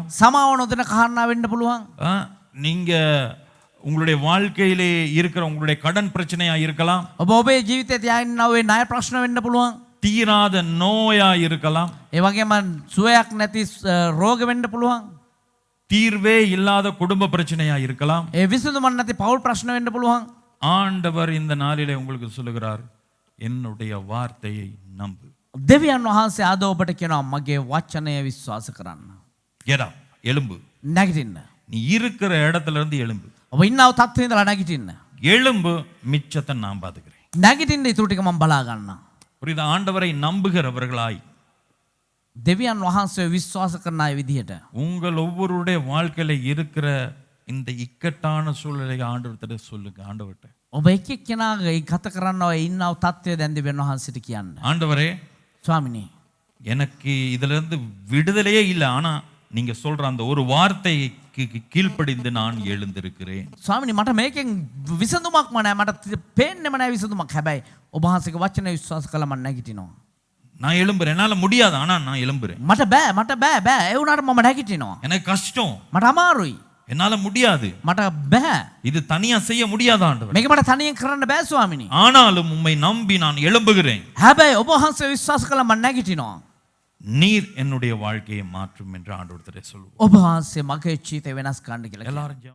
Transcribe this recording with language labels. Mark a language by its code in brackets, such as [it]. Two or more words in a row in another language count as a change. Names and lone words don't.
[si] සමාව නොදෙන කාරණා වෙන්න පුළුවන්. [ta] நீங்க உங்களுடைய வாழ்க்கையிலே இருக்கிற உங்களுடைய கடன் பிரச்சனையா இருக்கலாம், [si] ඔබ ඔබේ ජීවිතේ තියාගෙන ඔය ණය ප්‍රශ්න වෙන්න පුළුවන්. [ta] தீராத நோயா இருக்கலாம், [si] ඒ වගේම සුවයක් නැති රෝග වෙන්න පුළුවන්. [ta] தீர்வே இல்லாத குடும்ப பிரச்சனையா இருக்கலாம். [si] ඒ විසඳුමක් නැති පෞල් ප්‍රශ්න වෙන්න පුළුවන්. [ta] ஆண்டவர் இந்த நாளிலே உங்களுக்கு சொல்லுகிறார், என்னுடைய வார்த்தையை நம்பு. [si] දෙවියන් වහන්සේ අද ඔබට කියනවා මගේ වචනය විශ්වාස කරන්න. [en] Get up, [ta] எழும்பு. [si] නැගිටින්න. [ta] நீ இருக்கிற இடத்துல இருந்து எழும்பு. [si] ඔබ ඉන්නව තත්ත්වේ ඉඳලා නැගිටින්න. [ta] எழும்பு, மிச்சத்தை நான் பாத்துக்கிறேன். [si] නැගිටින්න ඊටු ටික මම බලා ගන්නවා. [ta] புரியுதா? ஆண்டவரை நம்புகிறவர்களாய் [si] දෙවියන් වහන්සේ විශ්වාස කරන අය විදිහට [ta] உங்கள் ஒவ்வொருடைய வாழ்க்கையில இருக்கிற இந்த இக்கட்டான சூழ்நிலை ஆண்டவர்கிட்ட சொல்லுங்க. ஆண்டவர்கிட்ட, [si] ඔබ එක් එක්කෙනාගේ ගත කරන්න ඔය ඉන්නව තත්ත්වය දැන් දෙවියන් වහන්සේට කියන්න. [ta] ஆண்டவரே [si] ස්වාමිනේ [ta] எனக்கு இதுல இருந்து விடுதலையே இல்லை, ஆனா நீங்க சொல்ற அந்த ஒரு வார்த்தைக்கு கீழ்ப்படிந்து நான் எழுந்திருக்கிறேன். [si] ස්වාමිනේ මට මේකෙන් විසඳුමක්ම නැහැ. මට පේන්නෙම නැහැ විසඳුමක්. හැබැයි ඔබ වහන්සේගේ වචනය විශ්වාස කළා මම නැගිටිනවා. [ta] நான் எழும்புறேன். என்னால முடியாது, ஆனா நான் எழும்புறேன். [si] මට බෑ. ඒ වුණාට මම නැගිටිනවා. [ta] எனக்கு கஷ்டம், [si] මට අමාරුයි. [ta] என்னால முடியாது, [si] මට බෑ. [ta] இது தனியா செய்ய முடியாத ஆண்டவர். [si] මේක මට තනියෙන් කරන්න බෑ ස්වාමිනේ. [ta] ஆனாலும் உம்மை நம்பி நான் எழும்புகிறேன். [si] හැබැයි ඔබ වහන්සේ විශ්වාස කළා මම නැගිටිනවා. [ta] நீர் என்னுடைய வாழ்க்கையை மாற்றும் என்று ஆண்டவர்கிட்ட சொல்லுவோம். [si] ඔබ වහන්සේ මගේ ජීවිතය වෙනස් කරන්න කියලා. [ta] எல்லாரும்